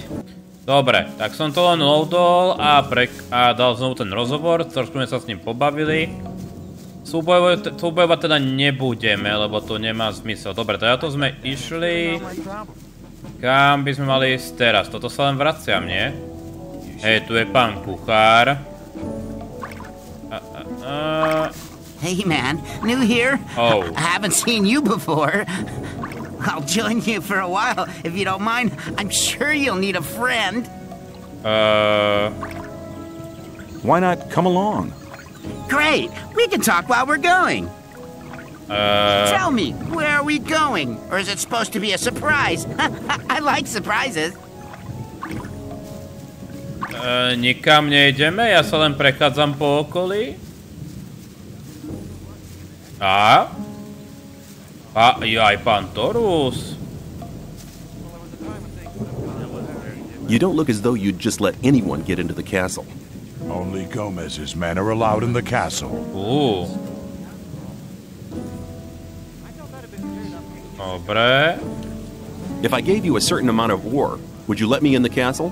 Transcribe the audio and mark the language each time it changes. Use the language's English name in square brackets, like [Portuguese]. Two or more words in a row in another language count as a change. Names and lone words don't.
[Slovak] Dobre, tak som to len loadol a dal znovu ten rozhovor, trošku sme sa s ním pobavili. Súbojovať teda nebudeme, lebo to nemá zmysel. Dobre, teda to sme išli. Kam by sme mali ísť teraz? Toto sa len vraciam, nie? Hej, tu je pán kuchár. [English] Hey man, new here? Oh. I haven't seen you before. I'll join you for a while, if you don't mind. I'm sure you'll need a friend. Why not come along? Great, we can talk while we're going. Tell me, where are we going? Or is it supposed to be a surprise? I like surprises. [Slovak] Nikam nejdeme, ja sa len prechádzam po okolí. Aj pán Thorus. [English] You don't look as though you'd just let anyone get into the castle. Only Gomez's men are allowed in the castle. [Slovak] Ooh. Dobre. [English] If I gave you a certain amount of ore, would you let me in the castle?